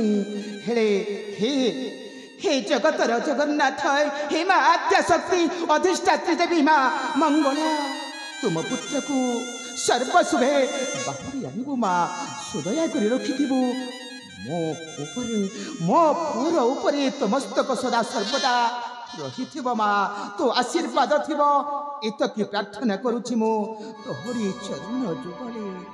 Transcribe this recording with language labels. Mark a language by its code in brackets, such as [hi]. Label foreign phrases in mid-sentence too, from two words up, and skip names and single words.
[or] ହେଲେ ହେ ହେ ଜଗତର ଜଗନ୍ନାଥ ହେ ମା ଆଦ୍ୟା ଶକ୍ତି ଅଧିଷ୍ଠାତ୍ରୀ ଦେବୀ ମା ମଙ୍ଗଳା ତୁମ ପୁତ୍ର କୁ ସର୍ବଶୁଭେ ବାହୁଡ଼ି ଆଣିବୁ ମା ସୁଦୟା କରି ରଖିଥିବୁ ମୋ ପୁର ଉପରେ ତୋ ମସ୍ତକ ସଦା ସର୍ବଦା ରହିଥିବ ମା ତୋ ଆଶୀର୍ବାଦ ଥିବ ଏତିକି ପ୍ରାର୍ଥନା କରୁଛି ମୋ ତୋହରି ଚରଣ ଯୁଗଳେ।